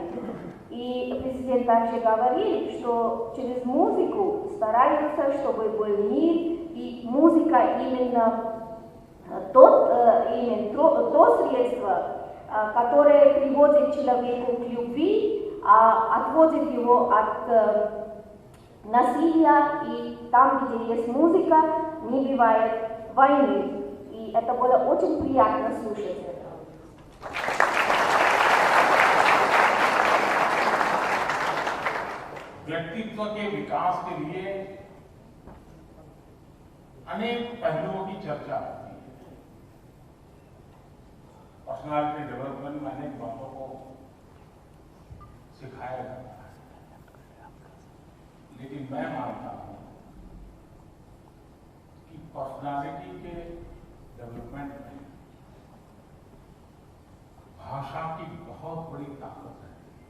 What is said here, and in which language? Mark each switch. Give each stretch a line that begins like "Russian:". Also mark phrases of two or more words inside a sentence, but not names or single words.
Russian: И президент также говорил, что через музыку стараются, чтобы был мир, и музыка именно то средство, которое приводит человека к любви, отводит его от насилия, и там, где есть музыка, не бывает войны. И это было очень приятно слушать.
Hindi: व्यक्तित्व के विकास के लिए अनेक पहलुओं की चर्चा होती है।
English: personality development
Hindi: में अनेक बातों को सिखाया जाता है, लेकिन मैं मानता हूं कि पर्सनालिटी के डेवलपमेंट में भाषा की बहुत बड़ी ताकत है।